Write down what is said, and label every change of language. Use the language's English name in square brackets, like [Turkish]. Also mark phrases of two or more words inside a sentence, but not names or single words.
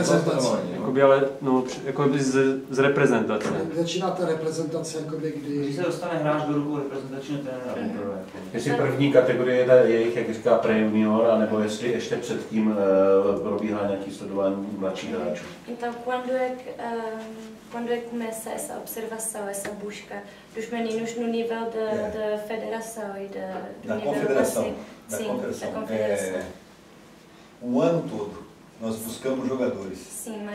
[Czech] Jakoby, ale jakoby z reprezentace. Začíná ta reprezentace, jakoby, Když se dostane hráč do rukou reprezentačního trenéra. Jestli první kategorie je jejich, jak říká, pre-junior, anebo jestli ještě předtím probíhá nějaký sledování mladších hráčů. [Portuguese] Então, quando é que começa essa observação, essa busca dos meninos no nível da federação e do nível assim, Da sim, confederação. da confederação. O ano todo nós buscamos jogadores Sim, mas